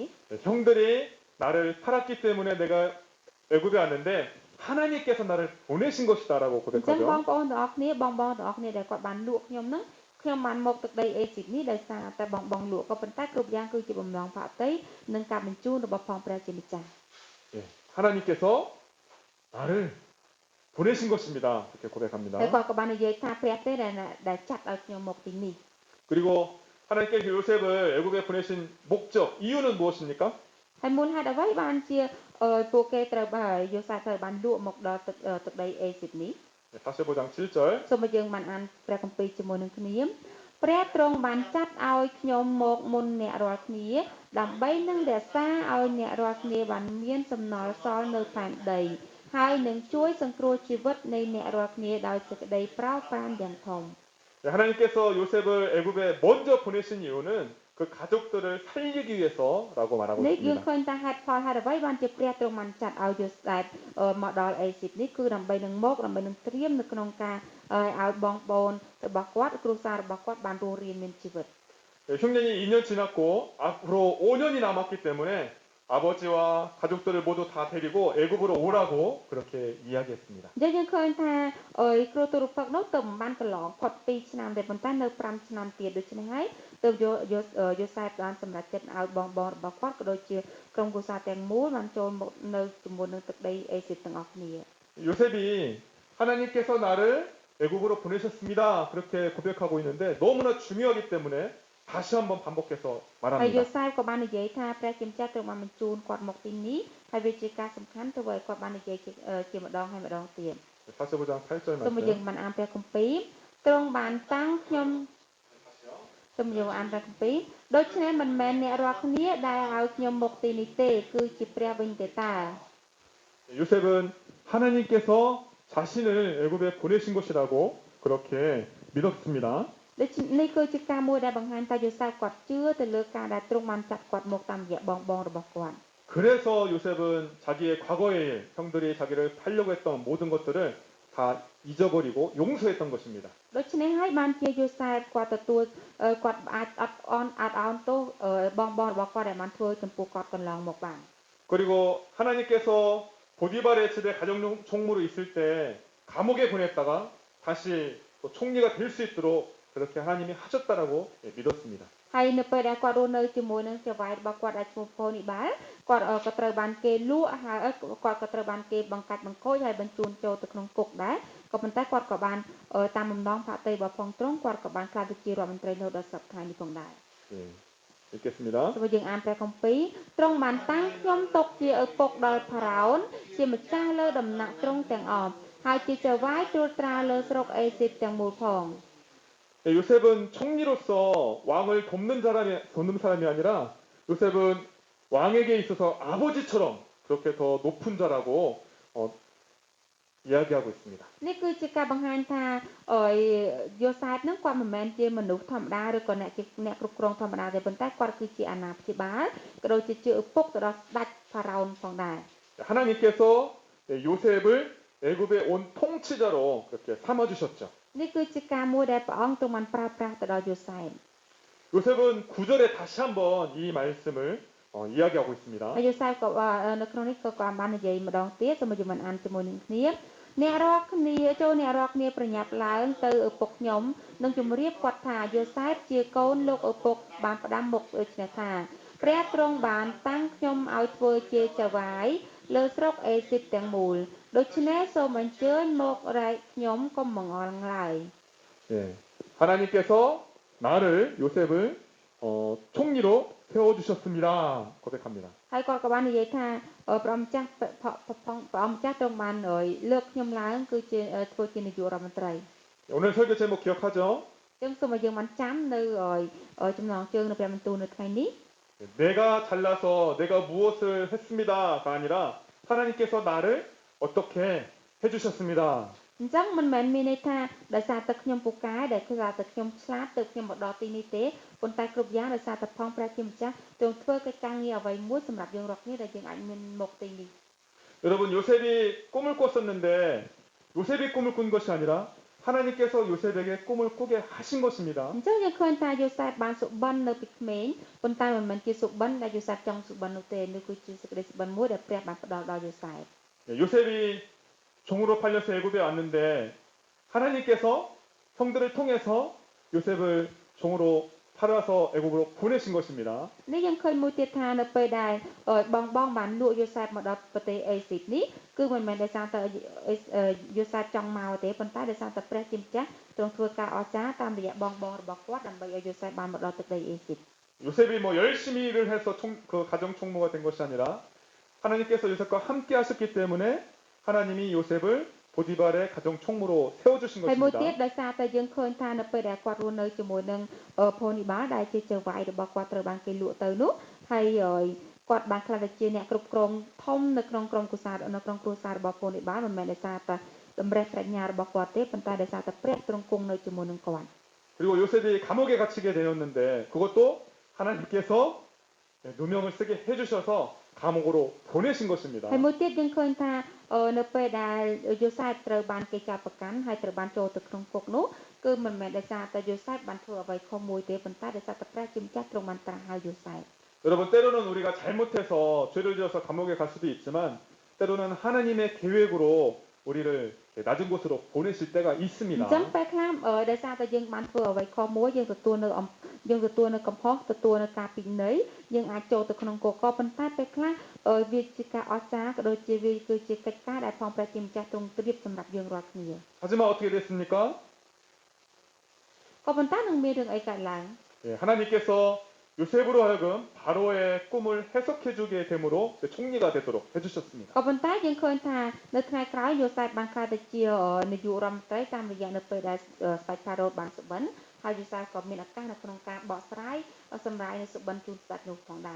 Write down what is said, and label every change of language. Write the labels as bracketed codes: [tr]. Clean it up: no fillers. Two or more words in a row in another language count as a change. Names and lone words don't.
[ko] 형들이 나를 팔았기 때문에 내가 애굽에 왔는데 하나님께서 나를 보내신 것이다라고 [km] អញ្ចឹងបង [ko] 고백하죠. [km] ប្អូនទាំងអស់គ្នាបងទាំងអស់គ្នាដែលគាត់បានលក់ខ្ញុំហ្នឹងខ្ញុំបានមកទឹកដីអេស៊ីបនេះដោយសារតែបងលក់ក៏ប៉ុន្តែគ្រប់យ៉ាងគឺជាបំណងផាតីនិងការបញ្ជូនរបស់ផងព្រះជាម្ចាស់ [ko] 예, 하나님께서 나를 보내신 것입니다. 이렇게 고백합니다. [km] ហើយគាត់ក៏បាននិយាយថាព្រះទេដែលចាត់ឲ្យខ្ញុំមកទីនេះ [ko] 그리고 하나님께서 요셉을 애굽에 보내신 목적, 이유는 무엇입니까? [km] ហើយមូលហេតុអ្វីបានជាពួកគេត្រូវយូសែបត្រូវបានលក់មកដល់ទឹកដីអេស៊ីបនេះ [ko] 45장 7절. [km] សូមឲ្យយើងបានអានព្រះគម្ពីរជាមួយនឹងគ្នាព្រះទ្រង់បានចាត់ឲ្យខ្ញុំមកមុនអ្នករាល់គ្នាដើម្បីនឹងរក្សាឲ្យអ្នករាល់គ្នាបានមានសំណល់សល់នៅផែនដីហើយនឹងជួយសង្គ្រោះជីវិតនៃអ្នករាល់គ្នាដោយសេចក្តីប្រោសប្រានយ៉ាងធំ [ko] 하나님께서 요셉을 애굽에 먼저 보내신 이유는 그 가족들을 살리기 위해서라고 말하고 [km] នេះយើង [ko] 있습니다. [km] ឃើញថាហេតុផលហេតុអ្វីបានជាព្រះទ្រង់បានចាត់ឲ្យយូសែបមកដល់អេស៊ីបនេះគឺដើម្បីនឹងត្រៀមនៅក្នុងការឲ្យបងប្អូនរបស់គាត់គ្រួសាររបស់គាត់បានរស់រានមានជីវិត [ko] 흉년이 2년 지났고 앞으로 5년이 남았기 때문에 아버지와 가족들을 모두 다 데리고 애굽으로 오라고 그렇게 이야기했습니다. [km] យើងឃើញថាគ្រូទូរពឹកនោះទៅមិនបានកន្លងផុត2ឆ្នាំទេប៉ុន្តែនៅ5ឆ្នាំទៀតដូច្នេះហើយទៅយូសែបបានសម្រេចចិត្តឲ្យបងរបស់គាត់ក៏ដូចជាក្រុមគ្រួសារទាំងមូលបានចូលមកនៅជាមួយនឹងទឹកដីអេស៊ីបទាំងអស់គ្នា [ko] 요셉이 하나님께서 나를 애굽으로 보내셨습니다. 그렇게 고백하고 있는데 너무나 중요하기 때문에 다시 한번 반복해서 [km] ហើយយូ [ko] 말합니다. [km] សែបក៏បាននិយាយថាព្រះជាម្ចាស់ទ្រង់បានបញ្ជូនគាត់មកទីនេះហើយវាជាការសំខាន់ទៅឲ្យគាត់បាននិយាយជាម្ដងហើយម្ដងទៀត [ko] 45장 8절 [km] សូមយើង [ko] 말씀. [km] បានអានព្រះគម្ពីរទ្រង់បានតាំងខ្ញុំសូមយើងអានព្រះគម្ពីរដូច្នេះមិនមែនអ្នករាល់គ្នាដែលឲ្យខ្ញុំមកទីនេះទេគឺជាព្រះវិញទេតា [ko] 요셉은 하나님께서 자신을 애굽에 보내신 것이라고 그렇게 믿었습니다. [km] ដូច្នេះគឺជាការមួយដែលបង្ហាញថាយូសែបគាត់ជឿទៅលើការដែលទ្រង់បានចាត់គាត់មកតាមរយៈបងរបស់គាត់ [ko] 그래서 요셉은 자기의 과거의 일, 형들이 자기를 팔려고 했던 모든 것들을 다 잊어버리고 용서했던 것입니다. [km] ដូច្នេះហើយបានជាយូសែបគាត់ទទួលគាត់អាចអត់អោនទោសបងរបស់គាត់ដែលបានធ្វើចំពោះគាត់កន្លងមកបាន [ko] 그리고 하나님께서 보디발의 집에 가정 총무로 있을 때 감옥에 보냈다가 다시 또 총리가 될 수 있도록 그렇게 하나님이 하셨다라고 믿었습니다. [km] ហើយនៅពេលដែលគាត់រស់នៅជាមួយនឹងចៅហ្វាយរបស់គាត់ដែលឈ្មោះផូនីបាលគាត់ក៏ត្រូវបានគេលក់ហើយគាត់ក៏ត្រូវបានគេបង្កាច់បង្ខូចហើយបញ្ជូនចូលទៅក្នុងគុកដែរក៏ប៉ុន្តែគាត់ក៏បានតាមបំណងផាតីរបស់ផងទ្រង់គាត់ក៏បានក្លាយទៅជារដ្ឋមន្ត្រីរហូតដល់សប្តាហ៍នេះផងដែរ [ko] 예, 읽겠습니다. [km] សូមយើងអានព្រះគម្ពីរទ្រង់បានតាំងខ្ញុំទុកជាឪពុកដល់ផារ៉ោនជាម្ចាស់លើដំណាក់ទ្រង់ទាំងអស់ហើយជាចៅហ្វាយត្រួតត្រាលើស្រុកអេស៊ីបទាំងមូលផង [ko] 예, 요셉은 총리로서 왕을 돕는 사람이 아니라 요셉은 왕에게 있어서 아버지처럼 그렇게 더 높은 자라고 이야기하고 있습니다. [km] នេះគឺជាការបង្ហាញថាយូសាបនឹងគាត់មិនមែនជាមនុស្សធម្មតាឬក៏អ្នកគ្រប់គ្រងធម្មតាទេប៉ុន្តែគាត់គឺជាអាណាព្យាបាលក៏ដូចជាឪពុកទៅដល់ស្ដេចផារ៉ោនផងដែរ [ko] 하나님께서 요셉을 애굽의 온 통치자로 그렇게 삼아 주셨죠. [km] នេះគឺជាការមួយដែលព្រះអង្គទ្រង់បានប្រើប្រាស់ទៅដល់យូសាប [ko] 요셉은 9절에 다시 한번 이 말씀을 이야기하고 있습니다. [km] ហើយយូសាបក៏នៅក្នុងនេះក៏គាត់បាននិយាយម្ដងទៀតសូមយើងបានអានជាមួយនឹងគ្នាអ្នករាល់គ្នាប្រញាប់ឡើងទៅឪពុកខ្ញុំនិងជម្រាបគាត់ថាយូសាបជាកូនលោកឪពុកបានផ្ដាំមុខដូចនេះថាព្រះទ្រង់បានតាំងខ្ញុំឲ្យធ្វើជាចៅហ្វាយលើស្រុកអេស៊ីបទាំងមូលដូច្នេះសូមអញ្ជើញមករែកខ្ញុំកុំបង្អល់ឡើយ [ko] 예, 하나님께서 나를 요셉을 총리로 세워주셨습니다. 고백합니다. [km] ហើយគាត់ក៏បាននិយាយថាព្រះអង្គម្ចាស់ទ្រង់បានលើកខ្ញុំឡើងគឺជាធ្វើជានាយករដ្ឋមន្ត្រី [ko] 오늘 설교 제목 기억하죠? [km] ចឹងសូមឲ្យយើងបានចាំនៅចំណងជើងនៅព្រះបន្ទូលនៅថ្ងៃនេះ [ko] 내가 잘나서 내가 무엇을 했습니다가 아니라 하나님께서 나를 어떻게 해주셨습니다. [km] អញ្ចឹងមិនមែនមានន័យថាដោយសារតែខ្ញុំពូកែដែលគឺថាតែខ្ញុំឆ្លាតទៅខ្ញុំមកដល់ទីនេះទេប៉ុន្តែគ្រប់យ៉ាងដោយសារតែផងព្រះជាម្ចាស់ទ្រង់ធ្វើកិច្ចការងារអ្វីមួយសម្រាប់យើងរាល់គ្នាដែលយើងអាចមានមកទីនេះ [ko] 여러분 요셉이 꿈을 꿨었는데 요셉이 꿈을 꾼 것이 아니라 하나님께서 요셉에게 꿈을 꾸게 하신 것입니다. [km] អញ្ចឹងយើងឃើញថាយូសាបបានសុបិននៅពីក្មេងប៉ុន្តែមិនមែនជាសុបិនដែលយូសាបចង់សុបិននោះទេនោះគឺជាសេចក្តីសុបិនមួយដែលព្រះបានផ្ដល់ដល់យូសាប [ko] 요셉이 종으로 팔려서 애굽에 왔는데 하나님께서 형들을 통해서 요셉을 종으로 팔아서 애굽으로 보내신 것입니다. [km] នេះយើងឃើញមួយទៀតថានៅពេលដែលបងបានលក់យូសាបមកដល់ប្រទេសអេស៊ីបនេះគឺមិនមែនដោយសារតែយូសាបចង់មកទេប៉ុន្តែដោយសារតែព្រះជាម្ចាស់ទ្រង់ធ្វើការអស្ចារ្យតាមរយៈបងរបស់គាត់ដើម្បីឲ្យយូសាបបានមកដល់ទឹកដីអេស៊ីប [ko] 요셉이 뭐 열심히 일을 해서 그 가정 총무가 된 것이 아니라 하나님께서 요셉과 함께 하셨기 때문에 하나님이 요셉을 보디발의 가정 총무로 세워주신 [km] ហើយមួយ [ko] 것입니다. [km] ទៀតដោយសារតែយើងឃើញថានៅពេលដែលគាត់រស់នៅជាមួយនឹងផូនីបាដែលជាចៅហ្វាយរបស់គាត់ត្រូវបានគេលក់ទៅនោះហើយគាត់បានខ្លះទៅជាអ្នកគ្រប់គ្រងធំនៅក្នុងក្រុមគ្រួសាររបស់ផូនីបាមិនមែនដោយសារតែតម្រេះប្រាជ្ញារបស់គាត់ទេប៉ុន្តែដោយសារតែព្រះទ្រង់គង់នៅជាមួយនឹងគាត់ [ko] 그리고 요셉이 감옥에 갇히게 되었는데 그것도 하나님께서 누명을 쓰게 해주셔서 감옥으로 보내신 것입니다. [km] ហើយមួយទៀតយើងឃើញថានៅពេលដែលយូសាបត្រូវបានគេចាប់ប្រកាន់ហើយត្រូវបានចូលទៅក្នុងគុកនោះគឺមិនមែនដោយសារតែយូសាបបានធ្វើអ្វីខុសមួយទេប៉ុន្តែដោយសារតែព្រះជាម្ចាស់ទ្រង់បានត្រាស់ឲ្យយូសាប [ko] 여러분 때로는 우리가 잘못해서 죄를 지어서 감옥에 갈 수도 있지만 때로는 하나님의 계획으로 우리를 낮은 곳으로 보내실 때가 [km] អញ្ចឹង [ko] 있습니다. [km] ពេលខ្លះដោយសារតែយើងបានធ្វើអ្វីខុសមួយយើងទទួលនៅកំហុសទទួលនៅការពិន័យយើងអាចចូលទៅក្នុងគុកក៏ប៉ុន្តែពេលខ្លះវាជាការអស្ចារ្យក៏ដូចជាវាគឺជាកិច្ចការដែលផងព្រះជាម្ចាស់ទ្រង់ត្រៀមសម្រាប់យើងរាល់គ្នា [ko] 하지만 어떻게 됐습니까? [km] ក៏ប៉ុន្តែនឹងមានរឿងអីកើតឡើង [ko] 하나님께서 요셉으로 하여금 바로의 꿈을 해석해주게 됨으로 총리가 되도록 해주셨습니다. [km] ក៏ប៉ុន្តែយើងឃើញថានៅថ្ងៃក្រោយយូសាបបានក្លាយទៅជានាយករដ្ឋមន្ត្រីតាមរយៈនៅពេលដែលស្ដេចផារ៉ូបានសុបិនហើយយូសាបក៏មានឱកាសនៅក្នុងការបកស្រាយសម្រាប់នៅសុបិនជូនស្ដេចនោះផងដែរ